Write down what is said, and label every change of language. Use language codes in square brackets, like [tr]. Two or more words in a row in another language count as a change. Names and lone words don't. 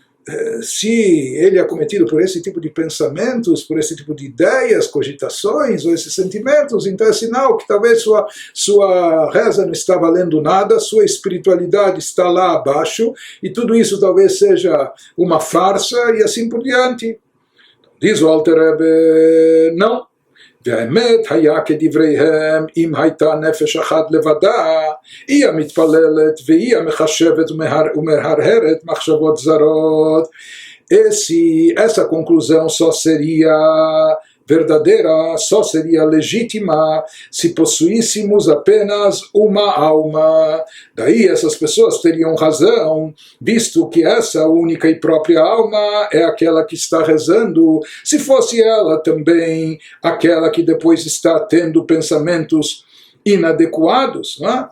[pt] se ele é cometido por esse tipo de pensamentos, por esse tipo de ideias, cogitações, ou esses sentimentos, então é sinal que talvez sua reza não está valendo nada, sua espiritualidade está lá abaixo, e tudo isso talvez seja uma farsa, e assim por diante. Diz o Alter Rebbe, não. [he] והאמת היה כדבריהם אם הייתה נפש אחת לבדה, היא המתפללת והיא המחשבת ומהרהרת מחשבות זרות. [pt] Essa conclusão só seria verdadeira, só seria legítima se possuíssemos apenas uma alma. Daí essas pessoas teriam razão, visto que essa única e própria alma é aquela que está rezando, se fosse ela também aquela que depois está tendo pensamentos inadequados, não é?